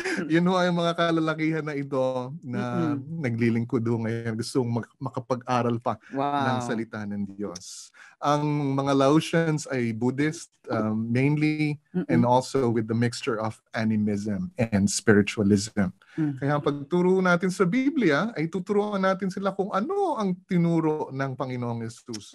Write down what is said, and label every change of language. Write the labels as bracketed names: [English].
[Filipino] Yun ho ay mga kalalakihan na ito na naglilingkod ho ngayon. Gustong makapag-aral pa ng salita ng Diyos. [English] Ang mga Laotians ay Buddhist mainly and also with the mixture of animism and spiritualism. [Filipino] Kaya pagturo natin sa Biblia, ay tuturuan natin sila kung ano ang tinuro ng Panginoong Yesus.